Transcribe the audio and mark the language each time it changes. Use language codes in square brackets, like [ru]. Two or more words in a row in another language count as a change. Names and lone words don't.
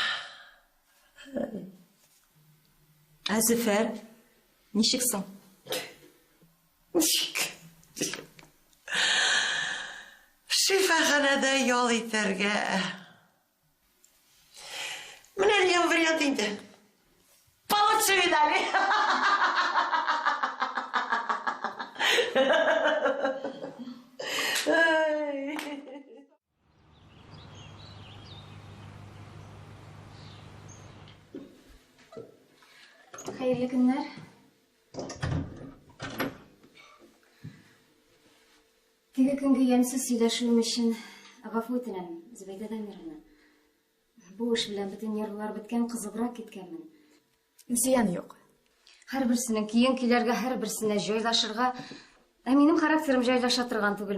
[tt] Зөфәр, ничексең? Шифаханәдә ял итәргә. Менә дигән вариант инде. [ru] Получше видали. [tr] Hayırlı günler. [tt] Теге күнге ямьсез сөйләшүем өчен гафу үтенәм, Зөбәйдә Дамировна. Бу эш белән бөтен нервлар беткән, кызыбрак киткәнмен. Зыян юк. Һәрберсенең көйләргә, һәрберсенә җайлашырга, минем характерым җайлаша торган түгел.